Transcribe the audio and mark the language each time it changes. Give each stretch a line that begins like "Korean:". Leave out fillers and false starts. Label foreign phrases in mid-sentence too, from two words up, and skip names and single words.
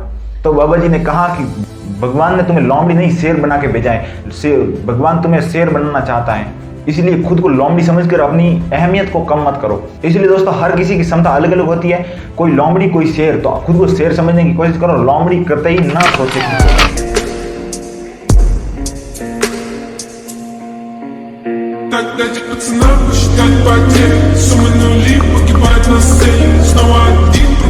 Hindi: तो बाबा जी ने कहा कि भगवान ने तुम्हें लोमड़ी नहीं शेर बना के भेजा है, भगवान तुम्हें शेर बनाना चाहता है, इसलिए खुद को लोमड़ी समझकर अपनी अहमियत को कम मत करो। इसलिए दोस्तों हर किसी की क्षमता अलग अलग होती है, कोई लोमड़ी कोई शेर, तो खुद को शेर समझने की कोशिश करो, लोमड़ी करते ही ना सोचे।
Russian: Так дайте пацанам посчитать потери, суммы нули погибают на сцене. Снова один